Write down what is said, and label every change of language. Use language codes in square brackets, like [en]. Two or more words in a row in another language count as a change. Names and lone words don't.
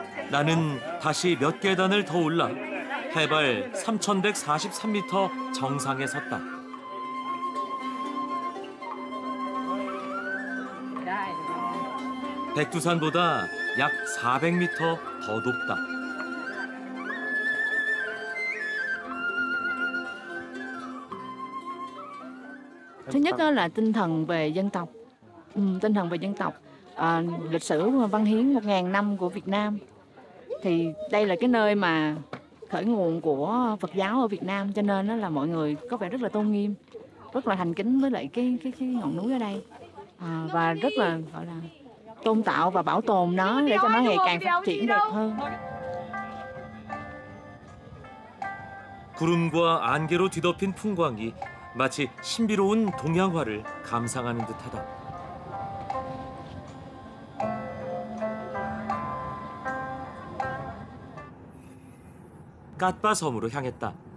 [ko] 나는 다시 몇 계단을 더 올라 해발 3,143m 정상에 섰다. 백두산보다 약 400m 더 높다. [vi] Thứ nhất đó là tinh thần về dân tộc, tinh thần về dân tộc, lịch sử văn hiến 1000 năm của Việt Nam. Thì đây là cái nơi mà khởi nguồn của Phật giáo ở Việt Nam, cho nên đó là mọi người có vẻ rất là tôn nghiêm, rất là thành kính với lại cái ngọn núi ở đây, và rất là gọi là tôn tạo và bảo tồn nó để cho nó ngày càng phát triển đẹp hơn. [ko] 구름과 안개로 뒤덮인 풍광이 마치 신비로운 동양화를 감상하는 듯하다. 갓바 섬으로 향했다.